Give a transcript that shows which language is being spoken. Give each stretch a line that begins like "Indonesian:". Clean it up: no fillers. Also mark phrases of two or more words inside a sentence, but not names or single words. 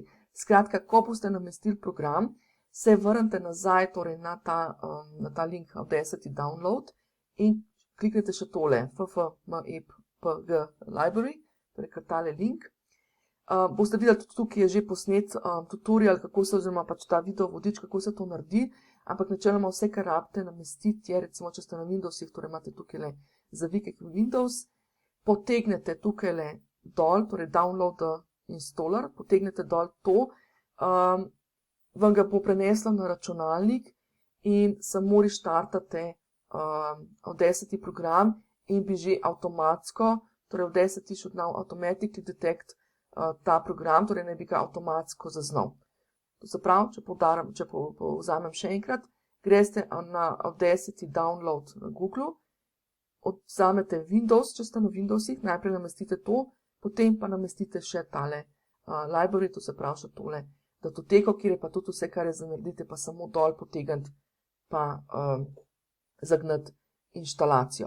Slovenian: Skratka, ko boste namestili program, se vrnete nazaj torej na ta link Audacity download in kliknete še tole FFmpeg library, torej kar tale link. Boste videli, tudi tukaj je že posnet tutorial, kako se, oziroma pač ta video vodič, kako se to naredi, ampak načeloma vse, kar rabite namestiti, je recimo, če ste na Windowsih, torej imate tukaj zavike Windows, potegnete tukaj dol, torej
English: download the installer,
Slovenian: potegnete dol to, vam ga bo preneslo na računalnik in samo restartate Audacity program in bi že avtomatsko, torej
English: Audacity should now automatically detect
Slovenian: ta program, torej naj bi ga avtomatsko zaznal. To se pravi, če povzamem še enkrat, greste na Audacity download na Google, vzamete Windows, če ste na Windowsih, najprej namestite to, potem pa namestite še tale library, to se pravi še tole datoteko, kjer je pa tudi vse, kar je za narediti, pa samo dol potegniti, pa zagnati inštalacijo.